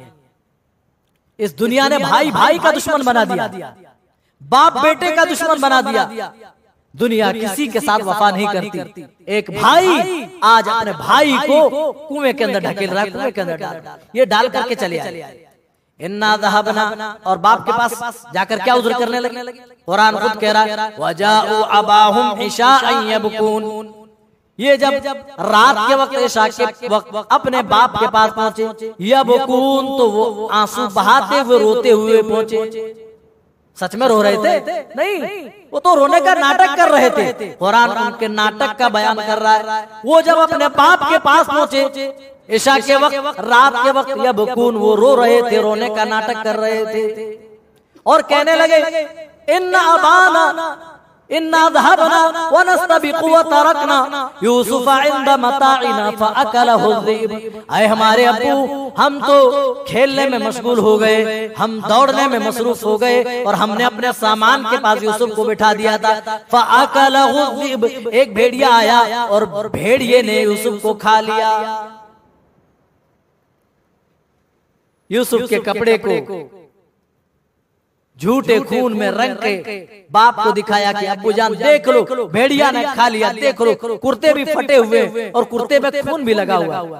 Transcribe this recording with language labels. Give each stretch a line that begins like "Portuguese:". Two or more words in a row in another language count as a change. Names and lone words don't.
Hindi: इस दुनिया ने भाई भाई का दुश्मन बना दिया, बाप बेटे का दुश्मन बना दिया। दुनिया किसी के साथ वफा नहीं करती। एक भाई आज अपने भाई को कुएं के अंदर ढकेल रहा है, कुएं के अंदर ये डाल करके चले आए।
Arabic: إنا ذهبنا,
Hindi: और बाप के पास जाकर क्या उज़्र करने लगे। कुरान खुद कह रहा है
Arabic: وجاءوا أباهم عشاء يبكون.
Hindi: ये जब रात के वक्त, इशा के वक्त अपने बाप के पास पहुंचे, यबकून तो वो आंसू बहाते हुए रोते हुए पहुंचे। सच में रो रहे थे? नहीं, वो तो रोने का नाटक कर रहे थे। कुरान उनके नाटक का बयान कर रहा है। वो जब अपने बाप के पास पहुंचे इशा के वक्त, रात के वक्त, यबकून वो रो रहे थे, रोने का नाटक कर रहे थे और कहने लगे
Arabic: إنا أبانا إنا ذهبنا ونستبق وتركنا يوسف عند متاعنا فأكله ذئب.
Hindi: आए हमारे अब्बू, हम तो खेलने में मशगूल हो गए, हम दौड़ने में मसरूफ हो गए और हमने अपने सामान के पास यूसुफ को बिठा दिया था।
Arabic: فأكله ذئب,
Hindi: एक भेड़िया आया और भेड़िए ने यूसुफ को खा लिया। यूसुफ के कपड़े को झूठे खून में रंग के बाप को दिखाया कि अब्बू जान देख लो, भेड़िया ने खा लिया, देख लो, कुर्ते भी फटे हुए और कुर्ते में खून भी लगा हुआ।